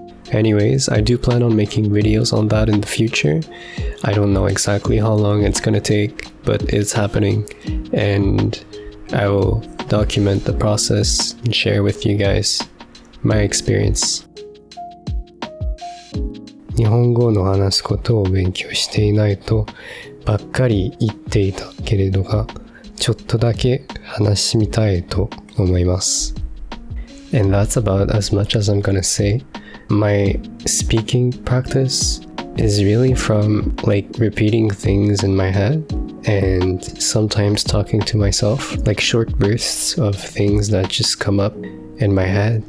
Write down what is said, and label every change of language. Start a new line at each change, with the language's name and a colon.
English: Anyways, I do plan on making videos on that in the future. I don't know exactly how long it's gonna take, but it's happening, and I will document the process and share with you guys my experience.
Japanese: 日本語の話すことを勉強していないとばっかり言っていたけれどが、ちょっとだけ話してみたいと思います。
English: And that's about as much as I'm gonna say. My speaking practice is really from like repeating things in my head and sometimes talking to myself, like short bursts of things that just come up in my head.